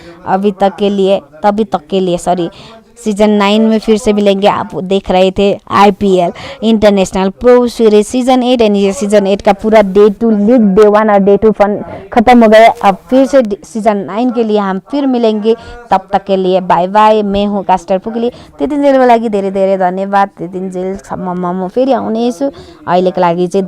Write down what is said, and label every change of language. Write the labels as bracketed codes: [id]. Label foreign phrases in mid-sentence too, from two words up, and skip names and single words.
[hi] तभी तक के लिए सीजन 9 में फिर से मिलेंगे। आप देख रहे थे आईपीएल इंटरनेशनल प्रो सीरीज सीजन 8 एंड ये सीजन 8 का पूरा [en] day 2 league day 1 [hi] और डे 2 फन खत्म हो गया। अब फिर से सीजन 9 के लिए हम फिर मिलेंगे। तब तक के लिए [en] bye bye. [hi] मैं हूँ कास्टर पुकली। [ne] त्यतिन्जेलको लागि धेरै धेरै धन्यवाद। त्यतिन्जेलसम्म म फेरि आउनेछु। अहिलेको लागि चाहिँ